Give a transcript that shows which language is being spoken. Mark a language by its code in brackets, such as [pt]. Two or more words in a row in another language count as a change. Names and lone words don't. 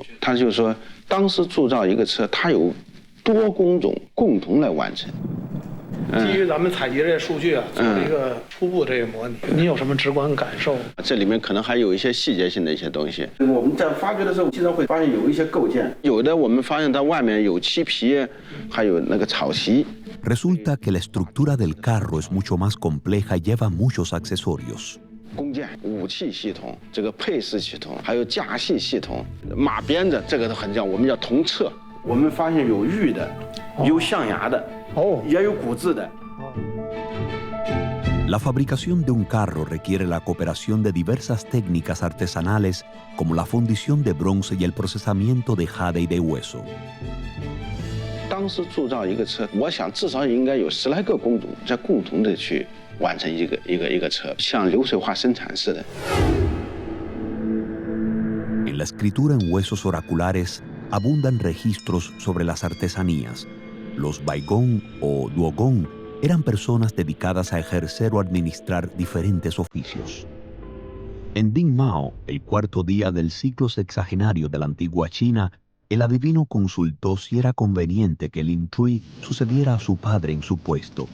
[zh] 它就是说，当时铸造一个车，它有多工种共同来完成。基于咱们采集这些数据啊，做了一个初步这个模拟，你有什么直观感受？这里面可能还有一些细节性的一些东西。我们在发掘的时候，经常会发现有一些构件，有的我们发现它外面有漆皮，还有那个草席。 [es] Resulta que la estructura del carro es mucho más compleja y lleva muchos accesorios. [zh] 弓箭、武器系统、这个配饰系统，还有架系系统、马鞭子，这个都很讲，我们叫铜掣。我们发现有玉的，有象牙的。也有骨质的。 [es] La fabricación de un carro requiere la cooperación de diversas técnicas artesanales como la fundición de bronce y el procesamiento de jade y de hueso. [zh] 当时铸造一个车，我想至少应该有10来个工种在共同的去完成一个车，像流水化生产似的。 [es] En la escritura en huesos oraculares abundan registros sobre las artesanías. Los baigón o duogón eran personas dedicadas a ejercer o administrar diferentes oficios. En Ding Mao, el cuarto día del ciclo sexagenario de la antigua China, el adivino consultó si era conveniente que Lin Chui sucediera a su padre en su puesto.